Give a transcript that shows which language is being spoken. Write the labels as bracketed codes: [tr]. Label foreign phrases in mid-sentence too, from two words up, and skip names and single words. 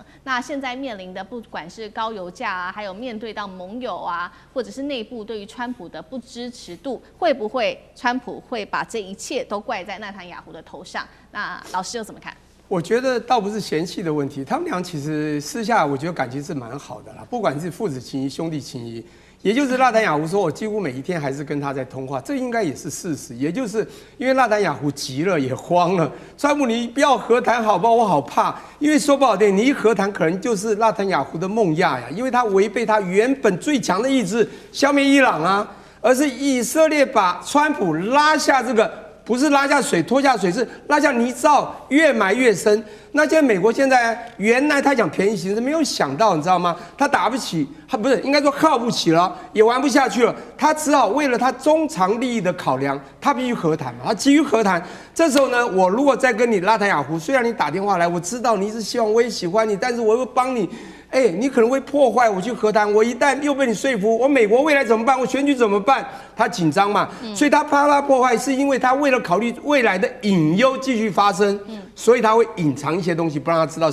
[zh] 那現在面臨的不管是高油價還有面對到盟友或者是內部對於川普的不支持度，會不會川普會把這一切都怪在納坦雅胡的頭上？那老師又怎麼看？我覺得倒不是嫌棄的問題，他們倆其實私下我覺得感情是蠻好的啦，不管是父子情誼、兄弟情誼。也就是納坦雅胡說，我幾乎每一天還是跟他在通話，這應該也是事實。也就是因為納坦雅胡急了，也慌了，川普你不要和談好不好？我好怕，因為說不好聽，你一和談可能就是納坦雅胡的夢魘呀，因為他違背他原本最強的意志，消滅伊朗而是以色列把川普拉下這個。不是拉下水拖下水，是拉下泥沼，越埋越深。那現在美國現在原來他講便宜行事，沒有想到你知道嗎？他打不起，他不是應該說耗不起了，也玩不下去了。他只好為了他中長利益的考量，他必須和談嘛。他急於和談，這時候呢，我如果再跟你納坦雅胡，雖然你打電話來，我知道你是希望我也喜歡你，但是我會幫你。你可能會破壞我去和談，我一旦又被你說服，我美國未來怎麼辦？我選舉怎麼辦？他緊張嘛，所以他怕他破壞，是因為他為了考慮未來的隱憂繼續發生，所以他會隱藏一些東西不讓他知道。